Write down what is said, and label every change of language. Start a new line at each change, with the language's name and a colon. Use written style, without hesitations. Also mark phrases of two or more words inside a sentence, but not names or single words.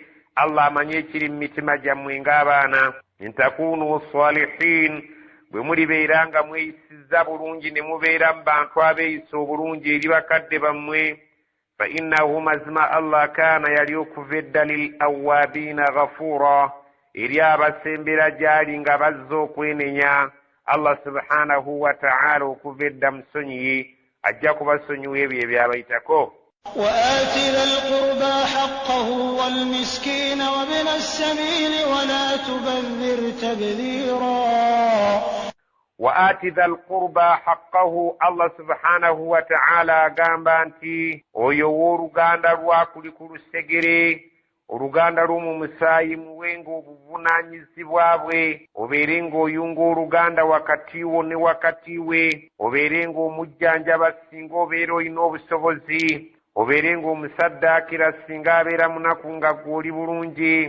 Ganda: Allah amanyi ekiri mu mitima gyammwe ng'abaana.
Arabic: إن تكونوا صالحين
Ganda: bwe mulibeera nga mweyisizza bulungi ne mubeera mu bantu abeeyisa obulungi eri bakadde bammwe
Arabic: فإنه
Ganda: mazima Allah kaana yali okuva edda
Arabic: للأوابين غفورا
Ganda: eri abasembera gyali nga bazza okwenenya.
Arabic: الله سبحانه وتعالى
Ganda: okuva edda musonyiye ajja kubasonyiwa ebyo ebyabayitako.
Arabic: وآت ذا القربى حقه والمسكين وابن السبيل ولا تبذر تبذيرا. وآت ذا القربى حقه الله سبحانه وتعالى
Ganda: agamba nti oyo w'oluganda lwakuli ku lusegere oluganda lw'omu musaayi muwenga obuvunaanyizibwa bwe obeere ng'oyunga oluganda wakati wo ne wakati we obeere ng'omujjanjaba singa obeera olina obusobozi obeerenga omusaddaakira singa abeera munaku nga gw'oli bulungi.